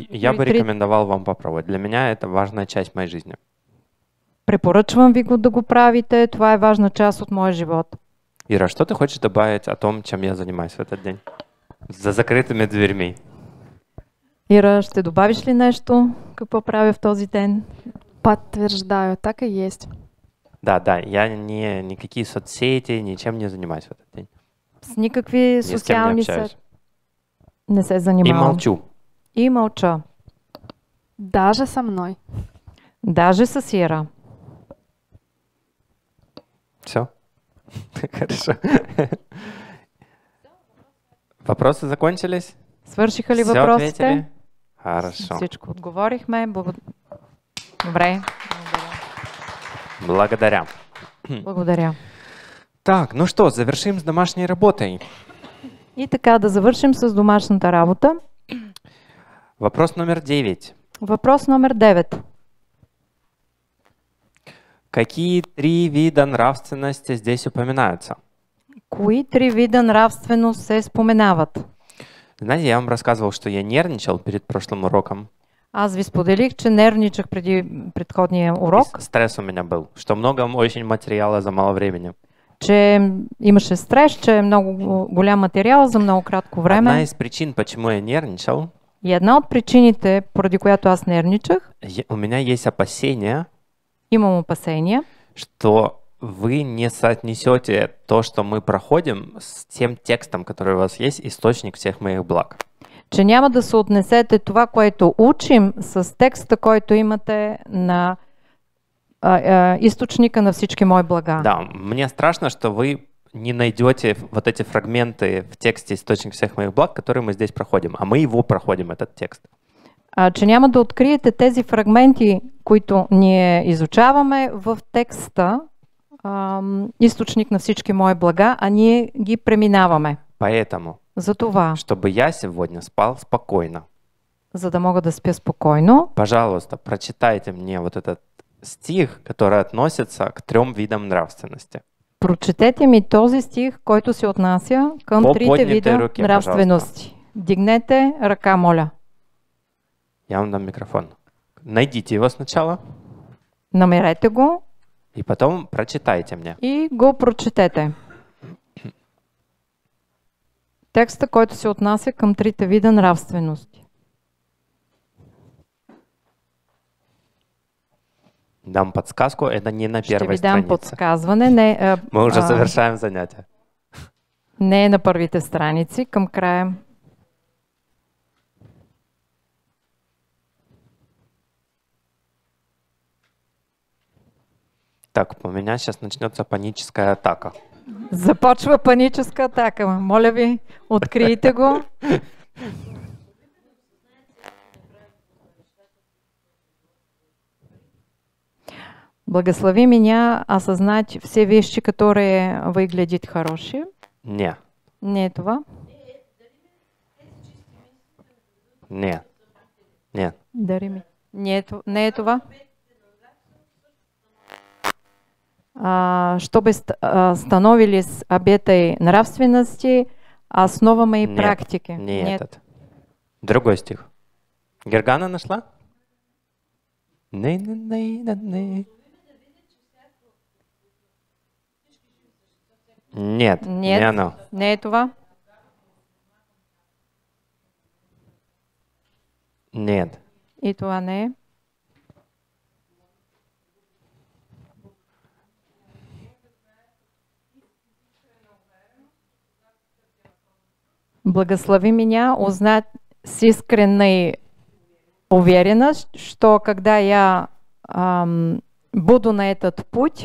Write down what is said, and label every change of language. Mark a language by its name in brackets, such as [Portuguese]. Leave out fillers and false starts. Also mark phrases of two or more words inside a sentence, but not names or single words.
[Russian] я бы рекомендовал вам попробовать. Для меня это важная часть моей жизни. [Bulgarian] Препоръчвам ви го да го правите. Това е важна част от моя живот. [Russian] Ира, что ты хочешь добавить о том, чем я занимаюсь в этот день? За закрытыми дверьми. Ира, [Bulgarian] ще добавиш ли нещо? Какво правя в този ден? [Russian] Подтверждаю, так и есть. Да, я никакие соцсети, ничем не занимаюсь в этот день. [Bulgarian] С никакви социални сети не се занимавам. [Russian] И молчу. [Bulgarian] И мълча. [Russian] Даже со мной. [Bulgarian] Даже с Ира. [Russian] Все? Хорошо. Вопросы закончились? [Bulgarian] Свършиха ли [Russian] Все [Bulgarian] въпросите? [Russian] ответили? Хорошо. [Bulgarian] Всичко отговорихме. Добре. Благодаря. Благодаря. [Russian] Так, ну что, завершим с домашней работой. [Bulgarian] И така, да завършим с домашната работа. [Russian] Вопрос номер 9. [Bulgarian] Въпрос номер 9. [Russian] Какие 3 вида нравственности здесь упоминаются? [Bulgarian] Кои 3 вида нравственост се споменават? [Russian] Знаете, я вам рассказывал, что я нервничал перед прошлым уроком. [Bulgarian] Аз ви споделих, че нервничах преди предходния урок. [Russian] Стресс у меня был, что много очень материала за мало времени. [Bulgarian] Че имаше стрес, че е много голям материал за много кратко време. [Russian] Одна из причин, почему я нервничал, [Bulgarian] и една от причините, поради която аз нервничах, [Russian] у меня есть опасения, [Bulgarian] имам опасения, [Russian] что вы не соотнесете то, что мы проходим, с тем текстом, который у вас есть, источник всех моих благ. [Bulgarian] Че няма да се отнесете това, което учим, с текста, който имате на източника на всички мои блага. [Russian] Да, мне страшно, что вы не найдете вот эти фрагменты в тексте источник всех моих благ, которые мы здесь проходим, а мы его проходим, этот текст. [Bulgarian] Че няма да откриете тези фрагменти, които ние изучаваме в текста, източник на всички мои блага, а ние ги преминаваме. [Russian] Поэтому, [Bulgarian] затова, [Russian] чтобы я сегодня спал спокойно, [Bulgarian] за да мога да спя спокойно, [Russian] пожалуйста, прочитайте мне вот этот стих, который относится к 3 видам нравственности. [Bulgarian] Прочетете ми този стих, който се отнася към 3 вида [Russian] руки, [Bulgarian] нравствености. [Russian] Пожалуйста. [Bulgarian] Дигнете ръка, моля. [Russian] Я вам дам микрофон. Найдите его сначала. [Bulgarian] Намерете го. [Russian] И потом прочитайте мне. [Bulgarian] И го прочетете. Текста, който се отнася към 3 вида нравствености. [Russian] Дам подсказку, это не на первой странице. [Bulgarian] Ще ви дам подсказване. [Russian] Не, мы уже завершаем занятие. [Bulgarian] Не е на първите страници, към края. [Russian] Так, у меня сейчас начнется паническая атака. [Bulgarian] Започва паническа атака. Моля ви, открийте го. [Russian] Благослови меня осознать все вещи, которые выглядят хорошие. [Bulgarian] Не. Не е това? [Russian] Не. Нет. [Bulgarian] Дари ми. Не е това. [Russian] Чтобы становились об этой нравственности основами и Нет, практики. не Нет. этот. Другой стих. Гергана нашла? Нет, не Нет. оно. [Bulgarian] Не е това. [Russian] Нет. [Bulgarian] И това не е. [Russian] Благослови меня узнать с искренней уверенностью, что когда я буду на этот путь,